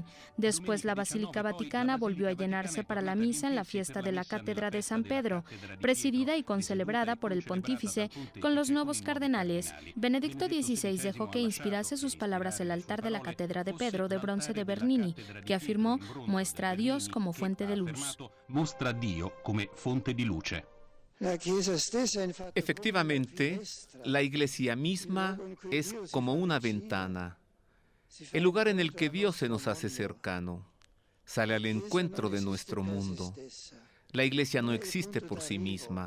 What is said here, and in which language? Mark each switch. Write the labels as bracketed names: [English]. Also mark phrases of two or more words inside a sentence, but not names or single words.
[Spanish] Después, la Basílica Vaticana volvió a llenarse para la misa en la fiesta de la Cátedra de San Pedro, presidida y concelebrada por el pontífice con los nuevos cardenales. Benedicto XVI dejó que inspirase sus palabras el altar de la Cátedra de Pedro de bronce de Bernini, que afirmó: muestra a Dios como fuente de luz. [Italian] Mostra a Dio come fonte di luce. [Spanish] Efectivamente, la Iglesia misma es como una ventana, el lugar en el que Dios se nos hace cercano. Sale al encuentro de nuestro mundo. La Iglesia no existe por sí misma.